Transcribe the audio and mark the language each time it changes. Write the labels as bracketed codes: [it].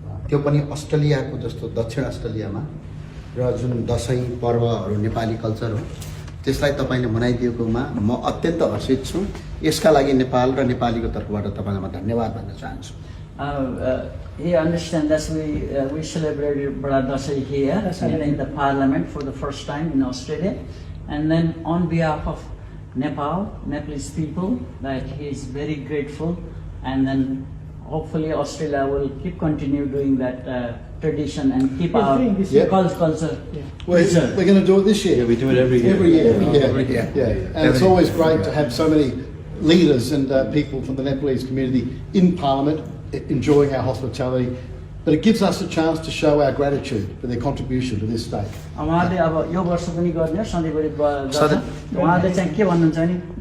[ne] त्यो पनि अस्ट्रेलियाको जस्तो दक्षिण अस्ट्रेलियामा र जुन दशैं पर्वहरू नेपाली कल्चर हो त्यसलाई तपाईले मनाइदिएकोमा म अत्यन्त हर्षित छु यसका लागि नेपाल र नेपालीको तर्फबाट तपाईलाई म धन्यवाद भन्न चाहन्छु [en] He understands that we celebrated Bada Dasai here in the parliament for the first time in Australia and then on behalf of Nepalese people that he is very grateful and then hopefully Australia will continue doing that tradition and keep our culture. We're going to do it this year. Yeah, we do it every year. Every year. And it's always great to have so many leaders and people from the Nepalese community in Parliament enjoying our hospitality. But it gives us a chance to show our gratitude for their contribution to this state. [ne] उहाँले अब यो वर्ष पनि गर्ने सधैँभरि उहाँले चाहिँ के भन्नुहुन्छ नि